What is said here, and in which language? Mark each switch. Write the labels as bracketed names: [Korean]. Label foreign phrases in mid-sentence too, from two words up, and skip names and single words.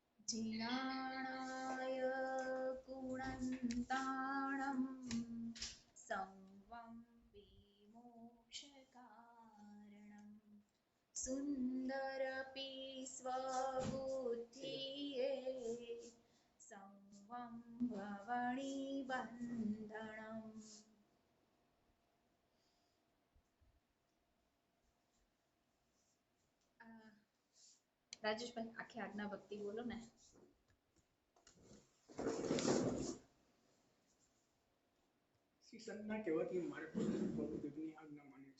[Prakrit languages] जिनाणाय गुणन्ताणं संवं विमोक्षकारणं सुन्दरपि स्वबुद्धिये संवं भवणिबन्धनम्। [Gujarati] રાજેશભાઈ આખી આજ્ઞા ભક્તિ બોલો ને. શ્રી સંતના કહેવાથી મારે પ્રભુદેવની આજ્ઞા માને છે.